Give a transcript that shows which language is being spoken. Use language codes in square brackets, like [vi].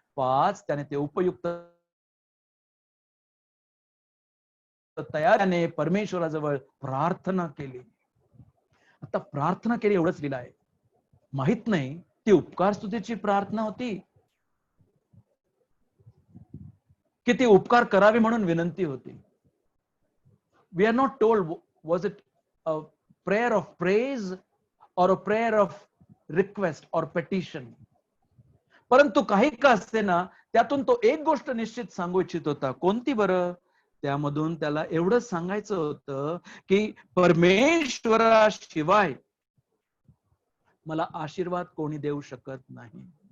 [mr] 5, त्याने ते उपयुक्त तयारीने परमेश्वराजवळ प्रार्थना केली. आता प्रार्थना केली एवढंच लिहिलं आहे. माहित नाही ती उपकार स्तुतीची प्रार्थना होती की ती उपकार करावी म्हणून विनंती होती. [en] We are not told was it a prayer of praise or a prayer of request or petition. [mr] परंतु काही का असते ना, त्यातून तो एक गोष्ट निश्चित सांगू इच्छित होता. कोणती बरं? त्यामधून त्याला एवढंच सांगायचं होतं की परमेश्वराशिवाय मला आशीर्वाद कोणी देऊ शकत नाही.